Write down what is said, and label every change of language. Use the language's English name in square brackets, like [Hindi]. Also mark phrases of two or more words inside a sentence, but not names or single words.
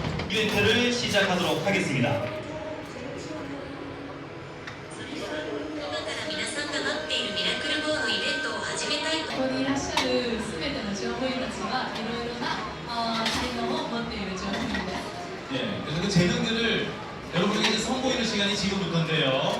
[Korean] 이벤트를 시작하도록 하겠습니다. [Japanese] ここにいらっしゃるすべての乗務員たちはいろいろな才能を持っている乗務員です。 [Korean] 예, 그래서 그 재능들을 여러분에게 이제 선보이는 시간이 지금부터인데요.